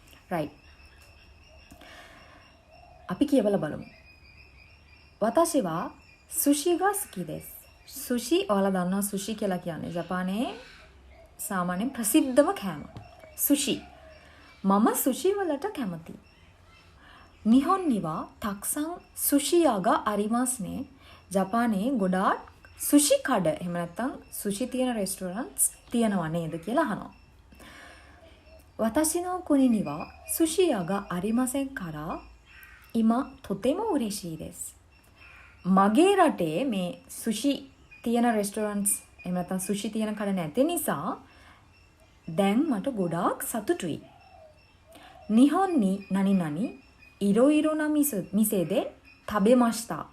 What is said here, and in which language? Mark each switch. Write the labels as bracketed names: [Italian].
[English] right. [Sinhala] අපි කියවලා බලමු. [Japanese] 私は寿司が好きです. [Sinhala] සුෂි ඔයාලා දන්නවා සුෂි කියලා කියන්නේ ජපානයේ සාමාන්‍යයෙන් ප්‍රසිද්ධම කෑම. සුෂි. මම සුෂි වලට කැමතියි. [Japanese] 日本にはたくさん寿司屋がありますね. [Sinhala] ජපානයේ ගොඩාක් සුෂි කඩ එහෙම නැත්නම් සුෂි තියෙන රෙස්ටෝරන්ට්ස් තියෙනවා නේද කියලා අහනවා. [Japanese] 私の国には寿司屋がありませんから今とても嬉しいです. [Sinhala] මගේ රටේ මේ සුෂි තියෙන රෙස්ටෝරන්ට්ස් එහෙම නැත්නම් සුෂි තියෙන කඩ නැති නිසා දැන් මට ගොඩාක් සතුටුයි. [Japanese] 日本に何々いろいろな店で食べました.